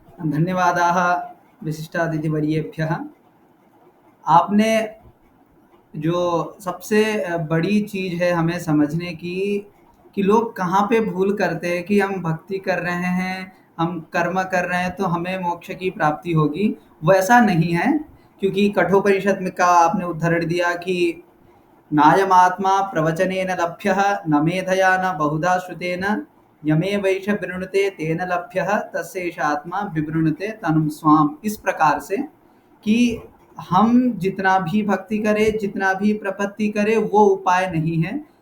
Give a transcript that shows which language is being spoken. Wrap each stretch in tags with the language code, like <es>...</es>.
<sa>धन्यवादाः विशिष्टातिथिवर्येभ्यः।</sa> <hi>आपने जो सबसे बड़ी चीज़ है हमें समझने की, कि लोग कहाँ पे भूल करते हैं कि हम भक्ति कर रहे हैं, हम कर्म कर रहे हैं तो हमें मोक्ष की प्राप्ति होगी। वैसा नहीं है, क्योंकि कठोपनिषद में का आपने उदाहरण दिया कि</hi> <sa>नायमात्मा प्रवचनेन लभ्यः न मेधया न बहुधा श्रुतेन यमेवैष वृणुते तेन लभ्यः तस्यैष आत्मा विवृणुते तनुं स्वाम।</sa> <hi>इस प्रकार से कि हम जितना भी भक्ति करें, जितना भी प्रपत्ति करें, वो उपाय नहीं है।</hi>